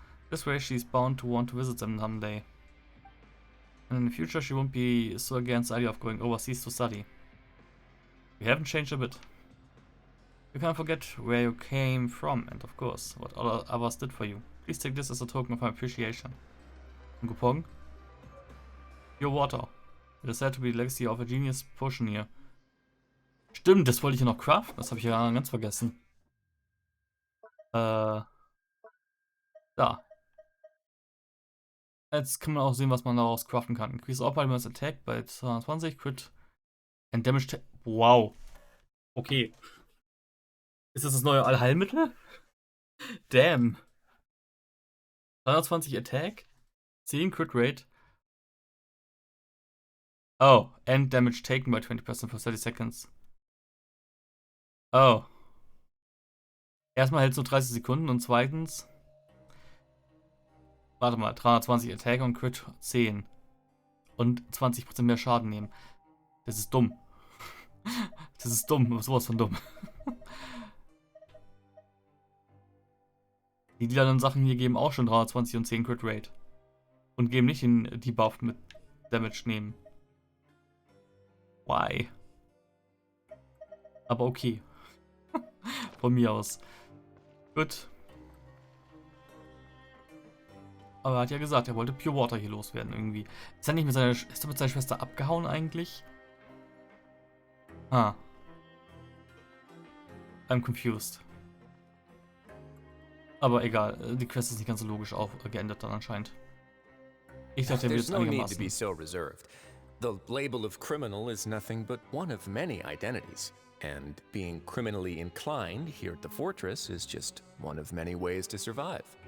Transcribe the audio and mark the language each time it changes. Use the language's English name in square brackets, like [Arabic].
[English] This way she's bound to want to visit them someday. And in the future she won't be so against the idea of going overseas to study. We haven't changed a bit. You can't forget where you came from and of course what others did for you. Please take this as a token of my appreciation. [German] Ein Coupon? [English] Your water. It is said to be the legacy of a genius potioneer. [German] Stimmt, das wollte ich ja noch craften. Das habe ich ja ganz vergessen. Da. Jetzt kann man auch sehen, was man daraus craften kann. [English] Increase Optimus Attack bei 220, Crit and Damage. [German] Wow. Okay. Ist das neue Allheilmittel? [English] Damn. 320 Attack, 10 Crit Rate. Oh, and Damage taken by 20% for 30 seconds. Oh. [German] Erstmal hält es nur 30 Sekunden und zweitens. Warte mal, 320 Attack und Crit 10. Und 20% mehr Schaden nehmen. Das ist dumm. Das ist dumm, sowas von dumm. Die lilanen Sachen hier geben auch schon 320 und 10 Crit Rate. Und geben nicht den Debuff mit Damage nehmen. [English] Why? [German] Aber okay. Von mir aus. Gut. Aber er hat ja gesagt, er wollte Pure Water hier loswerden irgendwie. Ist er nicht mit seiner Schwester abgehauen eigentlich? [English] I'm confused. [German] Aber egal, die Quest ist nicht ganz so logisch geändert dann anscheinend. Ich dachte, er wird [English] There's no need to be [German] einigermaßen. [English] so reserved. The label of criminal is nothing but one of many identities. And being criminally inclined here at the fortress is just one of many ways to survive.